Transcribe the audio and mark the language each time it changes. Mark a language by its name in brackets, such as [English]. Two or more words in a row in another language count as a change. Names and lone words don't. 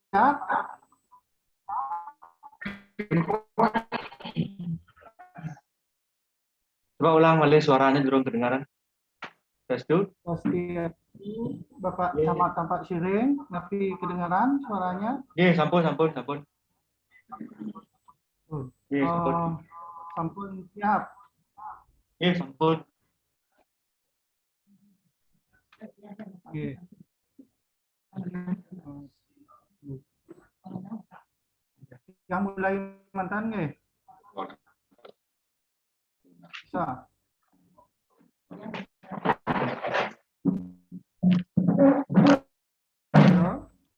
[Indonesian] Coba ulang kali suaranya belum kedengaran. Tes dulu. Swastiastu, Bapak Camat Tampak Siring, tapi kedengaran suaranya? Iya, [Balinese] sampun. Iya, sampun. Sampun siap. Iya, sampun. [Indonesian] Oke. Yang mulai mantan nggih? Bisa. Halo?